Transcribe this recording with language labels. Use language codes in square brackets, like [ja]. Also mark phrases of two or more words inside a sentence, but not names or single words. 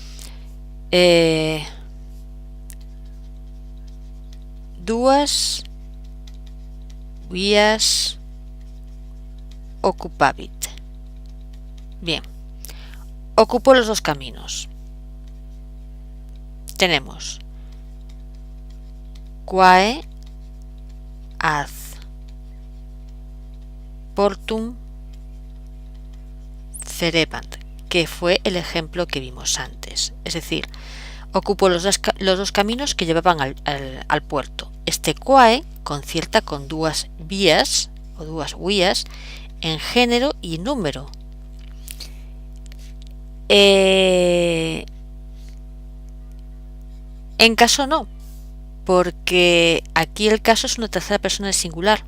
[la] Duas vías occupavit. [es] Bien, ocupó los dos caminos. [la] Tenemos quae ad portum ferebant, [es] que fue el ejemplo que vimos antes. Es decir, ocupó los dos caminos que llevaban al puerto. Este quae concierta con [la] duas vías [es] o [la] duas vías [es] en género y número. En caso no, porque aquí el caso es una tercera persona del singular.